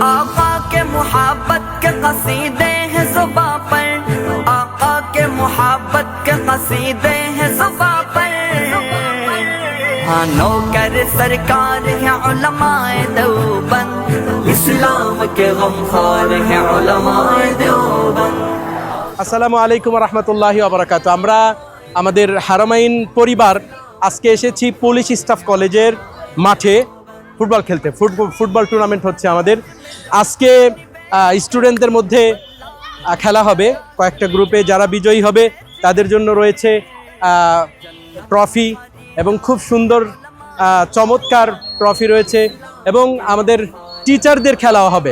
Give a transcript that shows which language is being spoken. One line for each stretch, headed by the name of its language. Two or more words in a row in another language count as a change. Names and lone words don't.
Urdu: آقا کے محبت کے قصیدے ہیں زباں پر، آقا کے محبت کے قصیدے ہیں زباں پر، ہاں نوکر سرکار ہیں علماء دیوبند، اسلام کے غمخوار ہیں علماء دیوبند۔
Bangla: আসসালামু আলাইকুম রহমতুল্লাহি ওয়াবারাকাতুহু। আমরা আমাদের হারামাইন পরিবার আজকে এসেছি পুলিশ স্টাফ কলেজের মাঠে ফুটবল খেলতে। ফুটবল টুর্নামেন্ট হচ্ছে আমাদের আজকে। স্টুডেন্টদের মধ্যে খেলা হবে কয়েকটা গ্রুপে, যারা বিজয়ী হবে তাদের জন্য রয়েছে ট্রফি এবং খুব সুন্দর চমৎকার ট্রফি রয়েছে, এবং আমাদের টিচারদের খেলাও হবে।